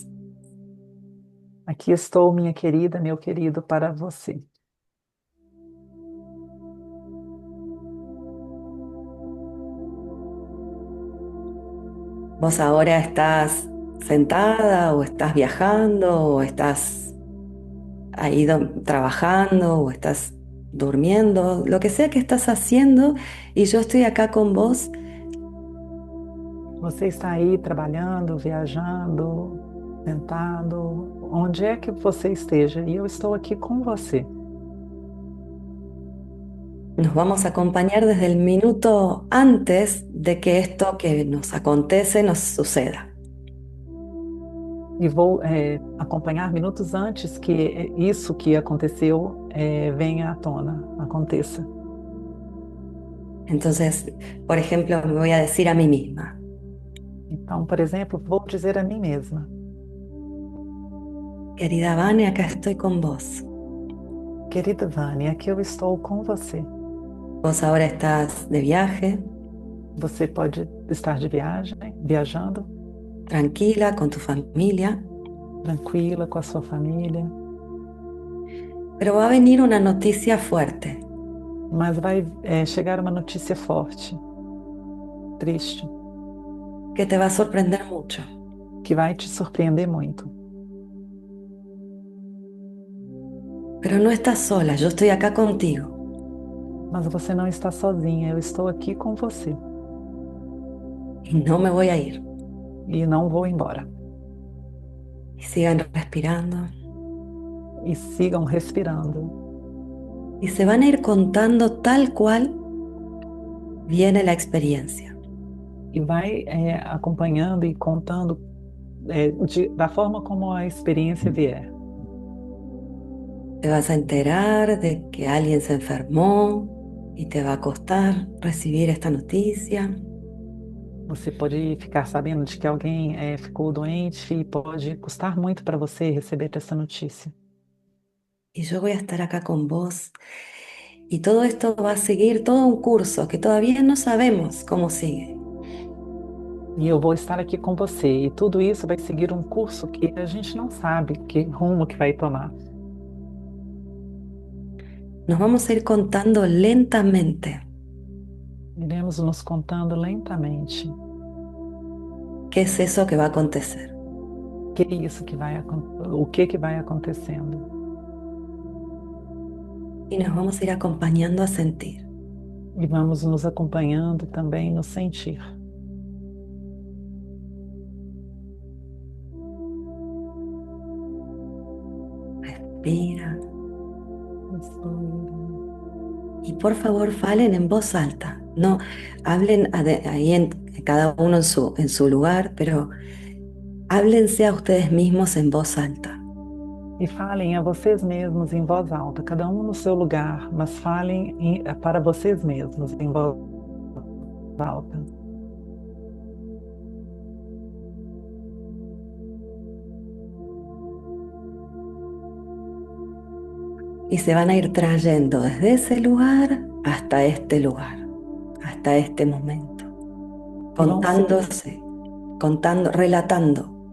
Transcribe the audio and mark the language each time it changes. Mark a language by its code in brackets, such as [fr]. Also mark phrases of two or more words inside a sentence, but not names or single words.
[pt] Aqui estou, minha querida, meu querido, para você. [es] Vos ahora estás sentada o estás viajando o estás ahí trabajando o estás durmiendo, lo que sea que estás haciendo y yo estoy acá con vos. [pt] Você está aí trabalhando, viajando, sentado, onde é que você esteja, e eu estou aqui com você. [es] Nos vamos a acompañar desde el minuto antes de que esto que nos acontece nos suceda. [pt] E vou acompanhar minutos antes que isso que aconteceu venha à tona, aconteça. [es] Entonces, por ejemplo, me voy a decir a mí misma, [pt] Então, por exemplo, vou dizer a mim mesma: [es] querida Vane, acá estoy con vos. [pt] querida Vânia, aqui eu estou com você. [es] Vos ahora estás de viaje, [pt] Você pode estar de viagem, viajando, [es] tranquila, con tu familia, [pt] tranquila com a sua família, [es] pero va a venir una noticia fuerte. [pt] mas vai chegar uma notícia forte, triste, [es] Que te va a sorprender mucho. [pt] que vai te surpreender muito. [es] Pero no estás sola, yo estoy acá contigo. [pt] Mas você não está sozinha, eu estou aqui com você [es] Y no me voy a ir. [pt] e não vou embora. [es] Y sigan respirando. [pt] E sigam respirando. [es] Y se van a ir contando tal cual viene la experiencia. [pt] E vai acompanhando e contando da forma como a experiência vier. [es] Te vas a enterar de que alguien se enfermó y te va a costar recibir esta noticia. [pt] Você pode ficar sabendo de que alguém ficou doente e pode custar muito para você receber essa notícia. [es] Y yo voy a estar acá con vos. Y todo esto va a seguir todo un curso que todavía no sabemos cómo sigue. [pt] E eu vou estar aqui com você. E tudo isso vai seguir um curso que a gente não sabe que rumo que vai tomar. [es] Nos vamos a ir contando lentamente [pt] Iremos nos contando lentamente [es] qué es eso que va a acontecer. [pt] que é isso que vai, o que vai acontecendo. [es] Y nos vamos a ir acompañando a sentir. E vamos nos acompanhando também no sentir. Respira. Y por favor, falen en voz alta. No hablen ahí cada uno en su lugar, pero háblense a ustedes mismos en voz alta. [pt] E falem a vocês mesmos em voz alta, cada um no seu lugar, mas falem para vocês mesmos em voz alta. [es] Y se van a ir trayendo desde ese lugar hasta este lugar, hasta este momento, [pt] E vão [es] contándose, contando, relatando.